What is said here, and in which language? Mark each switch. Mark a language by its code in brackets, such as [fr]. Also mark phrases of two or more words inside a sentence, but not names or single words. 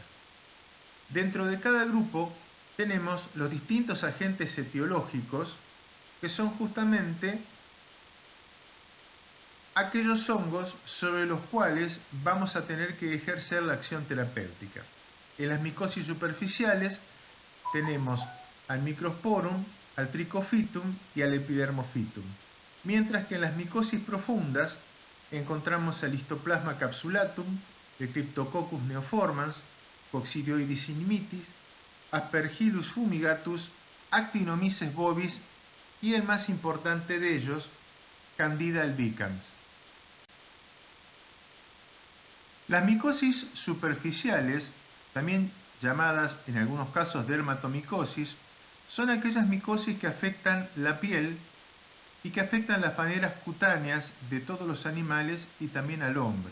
[es] Dentro de cada grupo tenemos los distintos agentes etiológicos que son justamente aquellos hongos sobre los cuales vamos a tener que ejercer la acción terapéutica. En las micosis superficiales tenemos al Microsporum, al Trichophytum y al Epidermophytum, mientras que en las micosis profundas encontramos al Histoplasma capsulatum, el Cryptococcus neoformans, Coccidioides inimitis, Aspergillus fumigatus, Actinomyces bovis y el más importante de ellos, Candida albicans. Las micosis superficiales, también llamadas en algunos casos dermatomicosis, son aquellas micosis que afectan la piel y que afectan las maneras cutáneas de todos los animales y también al hombre.